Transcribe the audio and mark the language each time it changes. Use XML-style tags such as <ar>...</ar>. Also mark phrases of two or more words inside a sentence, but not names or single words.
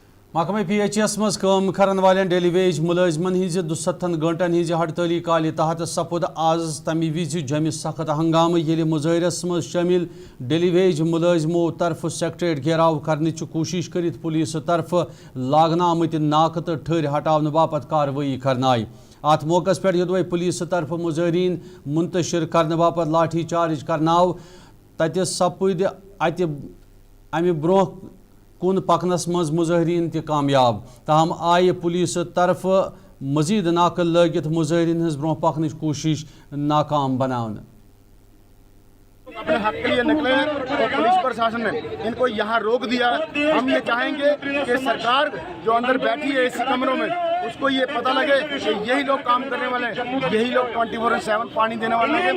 <ks>محکمہ PHS مز کام کرن والن</ks> <en>daily wage</en> <ks>ملازمن ہز 72 گھنٹن ہز ہڑتالی کالہ تحت سپود آز تمہ وز جمع سخت ہنگامہ یل مظاہرس مز شامل</ks> <en>daily wage</en> <ks>ملازمو طرف سیکٹریٹ گھیراو کرنچ کوشش کرت پولیس طرف لاگنہ آمت ناکہ تو ٹھر ہٹاؤن باپت کاروٲیی کرنائی ات موقع پہ یدوے پولیس طرف مظاہرین منتشر کرنے باپت لاٹھی چارج کرناو تت سپد ات امہ برہ کن پکنس مز مظاہرین تہ کامیاب تاہم آئی پولیس طرف مزید ناکہ لگت مظاہرین ہز برہ پکنچ کوشش ناکام بناون</ks> <ur>اپنے حق کے لیے نکلے ہیں اور پولیس پرشاسن نے ان کو یہاں روک دیا. ہم یہ چاہیں گے کہ سرکار جو اندر بیٹھی ہے اسی کمروں میں اس کو یہ پتہ لگے کہ یہی لوگ کام کرنے والے ہیں, یہی لوگ 24/7 پانی دینے والے ہیں.</ur>